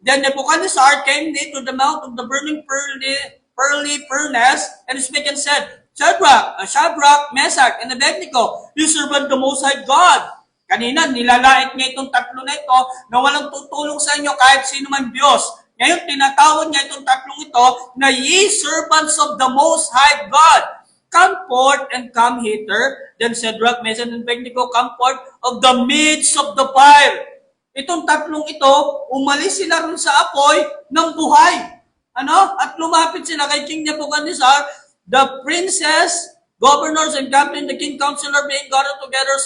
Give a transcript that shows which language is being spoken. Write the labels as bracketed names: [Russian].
[English] Then Nebuchadnezzar came near to the mount of the burning pearly furnace and spake and said, Shadrach, Meshach, and Abednego, you serve the Most High God. [Filipino] Kanina, nilalait niya itong tatlo na ito na walang tutulong sa inyo kahit sino man Diyos. Ngayon, tinatawag niya itong tatlong ito na [English] ye servants of the Most High God. Come forth and come hither. Then Shadrach, Meshach, and Abednego come forth of the midst of the fire. [Filipino] Itong tatlong ito, umalis sila rin sa apoy ng buhay. At lumapit sila kay King Nebuchadnezzar, [English] the princes, governors, and captain, the king, counselor being gathered together.